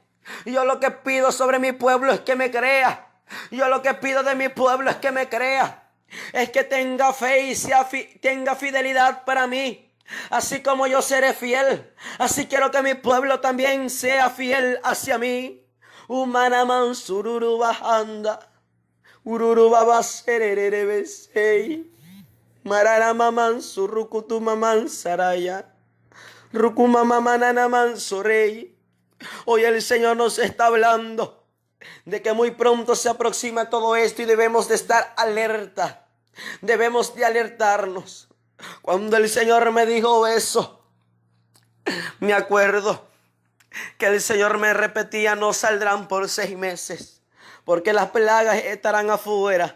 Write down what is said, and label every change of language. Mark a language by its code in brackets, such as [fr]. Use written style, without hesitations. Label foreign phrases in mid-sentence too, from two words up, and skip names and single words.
[es] Yo lo que pido sobre mi pueblo es que me crea. Yo lo que pido de mi pueblo es que me crea. Es que tenga fe y tenga fidelidad para mí. Así como yo seré fiel, así quiero que mi pueblo también sea fiel hacia mí. Humanaman sururu bajanda, ururu babasererebe. Mararamaman surukutumaman saraya, rukumamamananaman sorey. Hoy el Señor nos está hablando de que muy pronto se aproxima todo esto y debemos de estar alerta. Debemos de alertarnos. Cuando el Señor me dijo eso, me acuerdo que el Señor me repetía, no saldrán por 6 meses, porque las plagas estarán afuera.